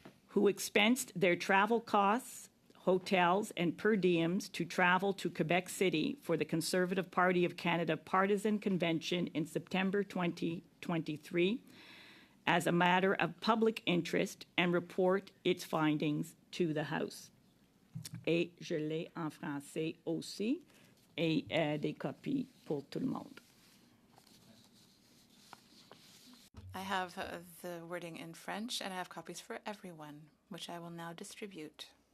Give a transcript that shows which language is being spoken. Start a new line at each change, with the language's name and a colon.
English: who expensed their travel costs, hotels, and per diems to travel to Quebec City for the Conservative Party of Canada Partisan Convention in September 2023 as a matter of public interest and report its findings to the House.
French: Et je l'ai en français aussi, et des copies pour tout le monde.
English: I have the wording in French, and I have copies for everyone, which I will now distribute.